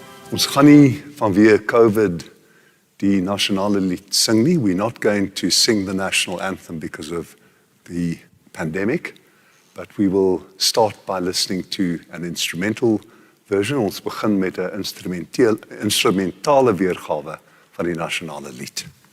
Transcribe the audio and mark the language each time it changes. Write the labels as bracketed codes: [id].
[af] Ons gaan nie vanweë COVID die nasionale lied sing nie. [en] We're not going to sing the national anthem because of the pandemic, but we will start by listening to an instrumental version. [af] Ons begin met 'n instrumentale weergawe van die nasionale lied.